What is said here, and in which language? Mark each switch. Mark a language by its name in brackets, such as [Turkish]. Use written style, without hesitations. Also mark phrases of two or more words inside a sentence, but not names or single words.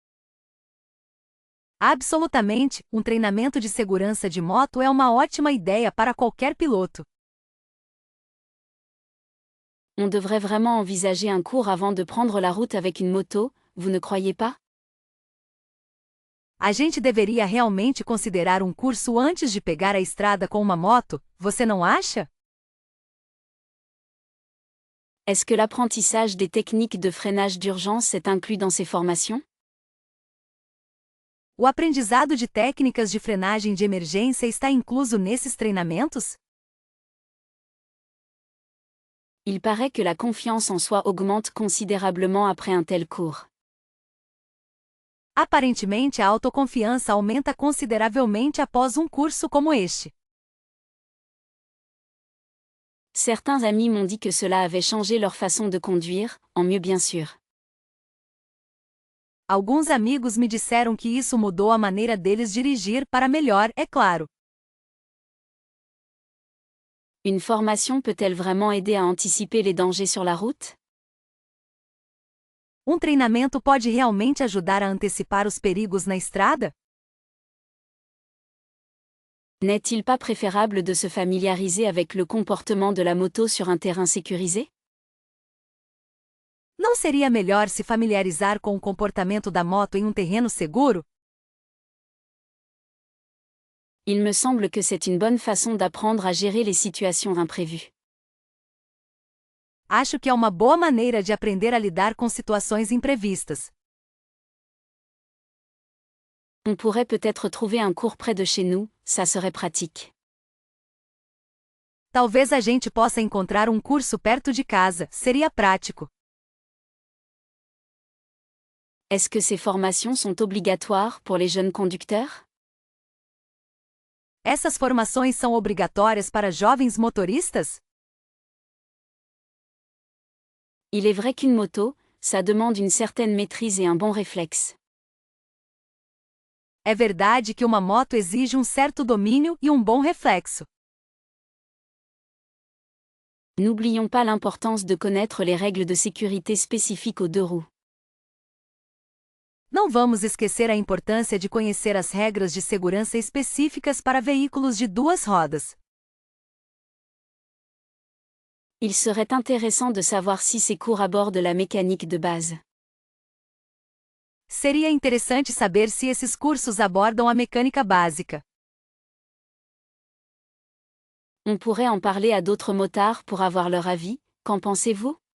[Portuguese] Absolutamente, um treinamento de segurança de moto é uma ótima ideia para qualquer piloto. [French] On devrait vraiment envisager un cours avant de prendre la route avec une moto, vous ne croyez pas? [Portuguese] A gente deveria realmente considerar um curso antes de pegar a estrada com uma moto, você não acha? [French] Est-ce que l'apprentissage des techniques de freinage d'urgence est inclus dans ces formations? [Portuguese] O aprendizado de técnicas de frenagem de emergência está incluso nesses treinamentos? [French] Il paraît que la confiance en soi augmente considérablement après un tel cours. [Portuguese] Aparentemente, a autoconfiança aumenta consideravelmente após um curso como este. [French] Certains amis m'ont dit que cela avait changé leur façon de conduire, en mieux bien sûr. [Portuguese] Alguns amigos me disseram que isso mudou a maneira deles dirigir para melhor, é claro. [French] Une formation peut-elle vraiment aider à anticiper les dangers sur la route? [Portuguese] Um treinamento pode realmente ajudar a antecipar os perigos na estrada? [French] N'est-il pas préférable de se familiariser avec le comportement de la moto sur un terrain sécurisé? [Portuguese] Não seria melhor se familiarizar com o comportamento da moto em um terreno seguro? [French] Il me semble que c'est une bonne façon d'apprendre à gérer les situations imprévues. [Portuguese] Acho que é uma boa maneira de aprender a lidar com situações imprevistas. [French] On pourrait peut-être trouver un cours près de chez nous, ça serait pratique. [Portuguese] Talvez a gente possa encontrar curso perto de casa, seria prático. [French] Est-ce que ces formations sont obligatoires pour les jeunes conducteurs? [Portuguese] Essas formações são obrigatórias para jovens motoristas? [French] Il est vrai qu'une moto, ça demande une certaine maîtrise et un bon réflexe. [Portuguese] É verdade que uma moto exige certo domínio e bom reflexo. [French] N'oublions pas l'importance de connaître les règles de sécurité spécifiques aux deux roues. [Portuguese] Não vamos esquecer a importância de conhecer as regras de segurança específicas para veículos de duas rodas. [French] Il serait intéressant de savoir si ces cours abordent la mécanique de base. [Portuguese] Seria interessante saber se esses cursos abordam a mecânica básica. [French] On pourrait en parler à d'autres motards pour avoir leur avis, qu'en pensez-vous?